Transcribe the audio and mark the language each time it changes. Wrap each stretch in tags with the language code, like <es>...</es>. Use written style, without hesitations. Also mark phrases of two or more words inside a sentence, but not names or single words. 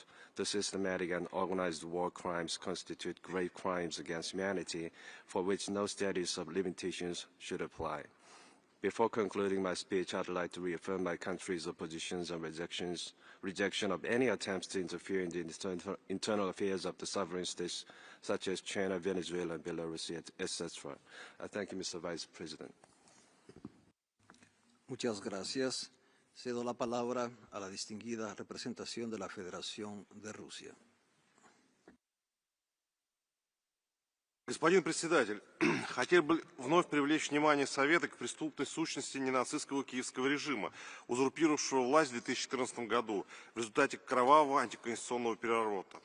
<en>The systematic and organized war crimes constitute grave crimes against humanity for which no statute of limitations should apply. Before concluding my speech, I'd like to reaffirm my country's oppositions and rejection of any attempts to interfere in the internal affairs of the sovereign states such as China, Venezuela, and Belarus, etc. I thank you, Mr. Vice President.</en> <es>Muchas gracias. Cedo la palabra a la distinguida representación de la Federación de Rusia.</es> <ru>Господин председатель, хотел бы вновь привлечь внимание Совета к преступной сущности ненацистского киевского режима, узурпировавшего власть в 2014 году в результате кровавого антиконституционного переворота.</ru>